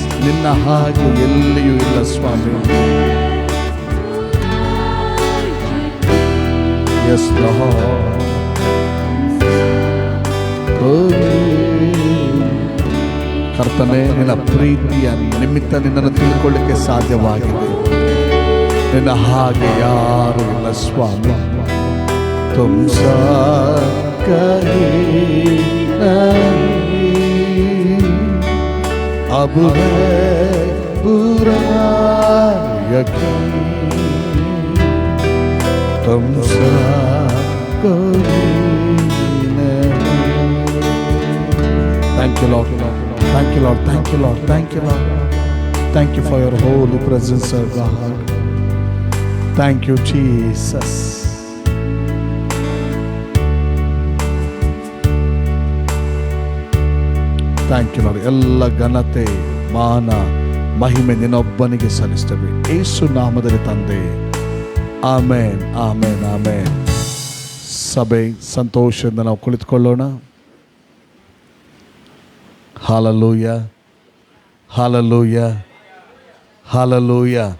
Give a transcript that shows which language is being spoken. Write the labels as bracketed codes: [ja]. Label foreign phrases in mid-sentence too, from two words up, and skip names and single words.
[kn] ನಿನ್ನ ಹಾಗೆ ಎಲ್ಲಿಯೂ ಇಲ್ಲ ಸ್ವಾಮಿ. [en] Yes, Lord. [kn] ಕರ್ತನೇ, ನಿನ್ನ ಪ್ರೀತಿಯ ನಿಮಿತ್ತ ನಿನ್ನನ್ನು ತಿಳ್ಕೊಳ್ಳಿಕ್ಕೆ ಸಾಧ್ಯವಾಗಿದೆ. ನಿನ್ನ ಹಾಗೆ ಯಾರು ಇಲ್ಲ ಸ್ವಾಮಿ. [hi] तुमसा कहीं नहीं, अब है पूरा यकीन तुमसा कोई नहीं। [en] Thank you, Lord. Thank you, Lord. Thank you, Lord. Thank you, Lord. Thank you for your holy presence, O God. Thank you, Jesus. thank you Lord. [kn] ಎಲ್ಲ ಘನತೆ ಮಾನ ಮಹಿಮೆ ನಿನ್ನೊಬ್ಬನಿಗೆ ಸಲ್ಲಿಸ್ತೇವೆ ಯೇಸು ನಾಮದಲ್ಲಿ ತಂದೆ. ಆಮೇನ್, ಆಮೇನ್, ಆಮೇನ್. ಸಭೆ ಸಂತೋಷದಿಂದ ನಾವು ಕುಳಿತುಕೊಳ್ಳೋಣ. ಹಾಲೆಲೂಯ, ಹಾಲೆಲೂಯ, ಹಾಲೆಲೂಯ.